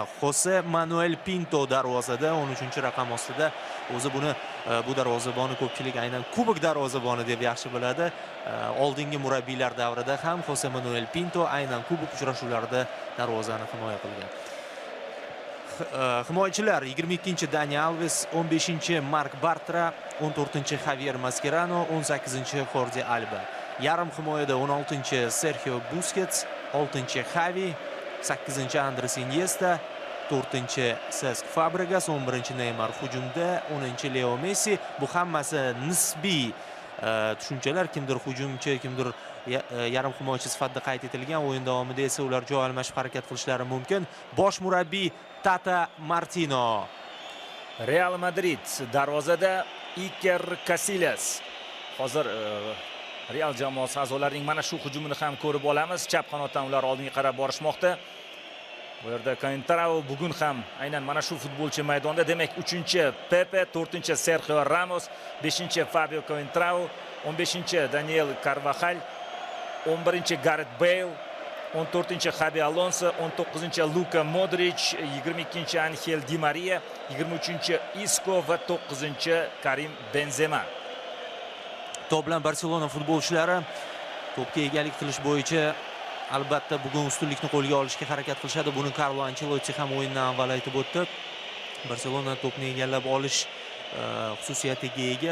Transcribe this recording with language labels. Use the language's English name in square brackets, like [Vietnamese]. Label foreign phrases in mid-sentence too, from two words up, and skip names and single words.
[Uzbek] Jose Manuel Pinto darvozada 13-raqam ostida. O'zi buni bu darvozabonni ko'pchilik aynan kubok darvozaboni deb yaxshi biladi. Oldingi murabbiylar davrida ham Jose Manuel Pinto aynan kubok uchrashuvlarida darvozani himoya qilgan. Himoyachilar 22-chi Dani Alves, 15-chi Mark Bartra, 14-chi Javier Mascherano, 18-chi Jordi Alba. Yarim himoyada 16-chi Sergio Busquets, 6-chi Xavi, 8-chi Andres Iniesta, 4-chi Cesc Fabregas, 11-chi Neymar hujumda, 10-chi Leo Messi. Bu hammasi nisbiy tushunchalar, kimdir hujumchi, kimdir yarim himoyachi sifatida qayd etilgan. O'yin davomida esa ular joy almashib harakat qilishlari mumkin. Bosh murabbiy Tata Martino. Real Madrid darvozada Iker Casillas. Hozir Real jamoasi a'zolarining mana shu hujumini ham ko'rib olamiz. Chap qanotdan ular oldinga qarab borishmoqda. Bu yerda Coentrao bugun ham aynan mana shu futbolchi maydonda. Demak, 3-chi Pepe, 4-chi Sergio Ramos, 5-chi Fabio Coentrao, 15-chi Daniel Carvajal, 11-chi Gareth Bale, 14-chi Xabi Alonso, 19-chi Luka Modric, 22-chi Angel Di Maria, 23-chi Isco va 9-chi Karim Benzema. To'p bilan Barselona futbolchilari to'pga egalik qilish bo'yicha albatta bugun ustunlikni qo'lga olishga harakat qilishadi. Buni Carlo Ancelotti ham o'yindan avval aytib o'tdi. Barselona to'pni egallab olish xususiyatiga ega.